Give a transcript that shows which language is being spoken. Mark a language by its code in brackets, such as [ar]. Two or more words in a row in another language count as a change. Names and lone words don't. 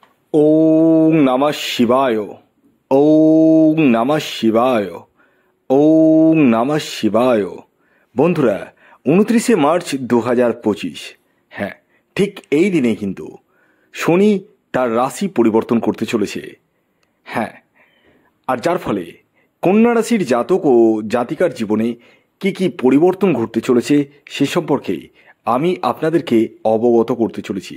[sa] ওং নমঃ শিবায়। ওং নমঃ শিবায়। ওং নমঃ শিবায়। [bn] বন্ধুরা, 29শে মার্চ 2025, হ্যাঁ, ঠিক এই দিনে কিন্তু শনি তার রাশি পরিবর্তন করতে চলেছে। হ্যাঁ, আর যার ফলে কন্যা রাশির জাতক ও জাতিকার জীবনে কি কি পরিবর্তন ঘটতে চলেছে সে সম্পর্কে আমি আপনাদেরকে অবগত করতে চলেছি।